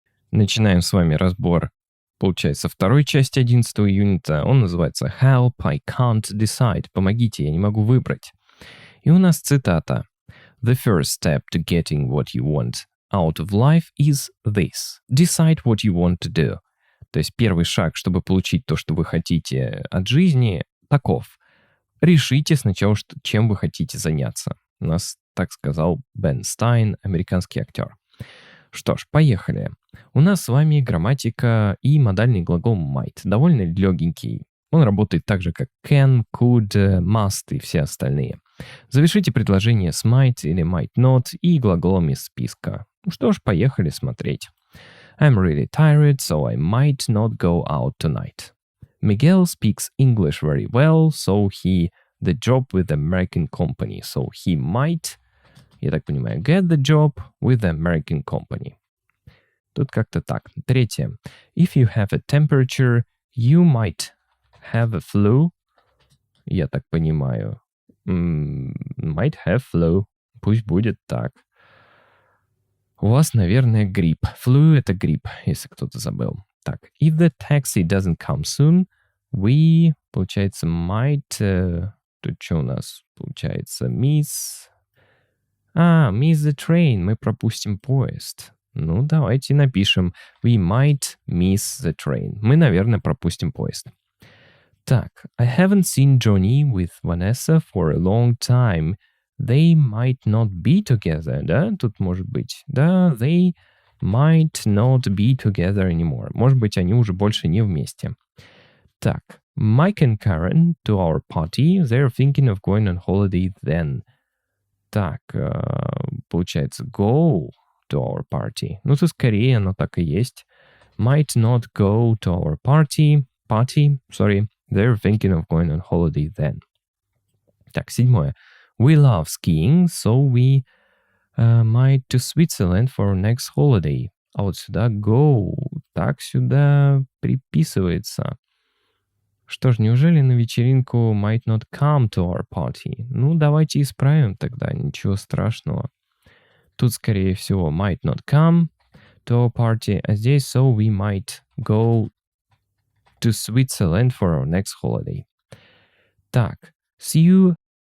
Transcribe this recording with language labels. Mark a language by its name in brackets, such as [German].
[Russian] Начинаем с вами разбор, получается, второй части 11 юнита. Он называется [English] «Help, I can't decide». [Russian] Помогите, я не могу выбрать. И у нас цитата. [English] The first step to getting what you want out of life is this. Decide what you want to do. [Russian] То есть первый шаг, чтобы получить то, что вы хотите от жизни, таков. Решите сначала, чем вы хотите заняться. У нас так сказал Бен Стайн, американский актер. Что ж, поехали. У нас с вами грамматика и модальный глагол might. Довольно легенький. Он работает так же, как can, could, must и все остальные. Завершите предложение с might или might not и глаголом из списка. Ну что ж, поехали смотреть. [English] I'm really tired, so I might not go out tonight. Miguel speaks English very well, so he the job with the American company. So he might, [Russian] я так понимаю, [English] get the job with the American company. [Russian] Тут как-то так. Третье. [English] If you have a temperature, you might have a flu. [Russian] Я так понимаю. [English] Might have flu. [Russian] Пусть будет так. У вас, наверное, грипп. Flu — это грипп, если кто-то забыл. Так. [English] If the taxi doesn't come soon, we, [Russian] получается, [English] might... [Russian] Тут что у нас? Получается, [English] miss the train. [Russian] Мы пропустим поезд. Ну, давайте напишем. [English] We might miss the train. [Russian] Мы, наверное, пропустим поезд. Так. [English] I haven't seen Johnny with Vanessa for a long time. They might not be together. [Russian] Да, тут может быть. [English] Да, they might not be together anymore. [Russian] Может быть, они уже больше не вместе. Так. [English] Mike and Karen to our party. They're thinking of going on holiday then. [Russian] Так, получается, [English] go to our party. [Russian] Ну, тут скорее оно так и есть. [English] Might not go to our party. They're thinking of going on holiday then. [Russian] Так, седьмое. [English] We love skiing, so we might to Switzerland for our next holiday. [Russian] а вот сюда go. Так сюда приписывается. Что ж, неужели на вечеринку [English] might not come to our party? [Russian] Ну, давайте исправим тогда, ничего страшного. Тут, скорее всего, [English] might not come to our party, [Russian] а здесь [English] so we might go to Switzerland for our next holiday. [Russian] Так, [English] see you